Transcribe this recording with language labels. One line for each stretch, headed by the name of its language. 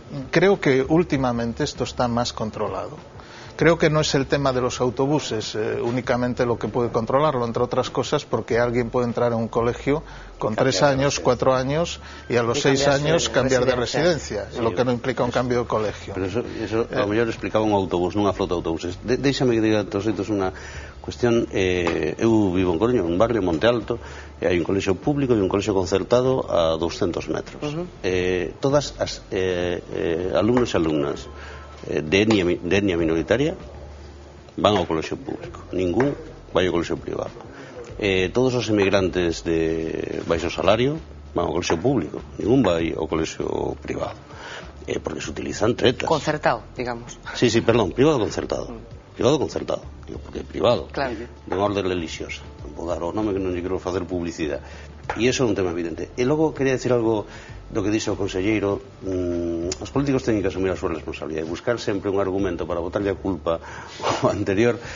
Spanish: Creo que últimamente esto está más controlado. Creo que no es el tema de los autobuses únicamente lo que puede controlarlo, entre otras cosas porque alguien puede entrar a un colegio con 3 años, 4 años y a los 6 años cambiar de residencia, lo que no implica un cambio de colegio.
Galician: Pero eso a lo mellor explicaba un autobús, non unha flota de autobuses. Déixame que diga todos estos unha cuestión. Eu vivo en Coruña, un barrio Monte Alto, e hai un colexio público e un colexio concertado a 200 metros. Todas as alumnos e alumnas de etnia minoritaria van ao colexio público, ningún vai ao colexio privado. Todos os emigrantes de baixo salario van ao colexio público, ningún vai ao colexio privado, porque se utilizan tretas. Concertado, digamos. Sí, perdón, privado concertado. Privado concertado, digo, porque privado, claro, de orden religiosa, non vou dar o nome que non lle quero facer publicidade. E iso é un tema evidente. E logo quería decir algo do que dixo o conselleiro. Os políticos teñen que asumir a súa responsabilidade e buscar sempre un argumento para botarlle a culpa ao anterior.